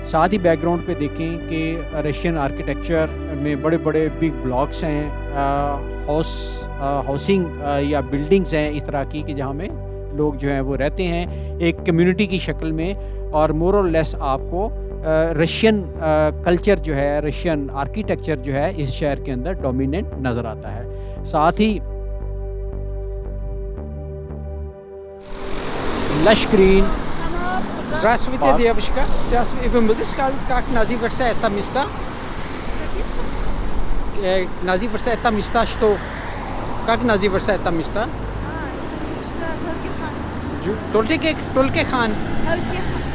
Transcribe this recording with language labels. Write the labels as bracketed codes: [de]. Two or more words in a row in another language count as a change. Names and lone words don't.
[hi] साथ ही बैकग्राउंड पे देखें कि [en] Russian architecture [hi] में बड़े बड़े [en] big blocks [hi] हैं, हाउसिंग या बिल्डिंग्स हैं इस तरह की कि जहाँ में लोग जो हैं वो रहते हैं एक कम्युनिटी की शक्ल में, और मोर और लेस आपको [en] Russian culture [hi] जो है, [en] Russian architecture [hi] जो है इस शहर के अंदर डोमिनेंट नज़र आता है। साथ ही [en] lush green. [ru] Здравствуйте, девочка. Здравствуйте. Вы можете сказать, как называется это место? Называется это место что? Как называется это место? Толке хан. Толке хан.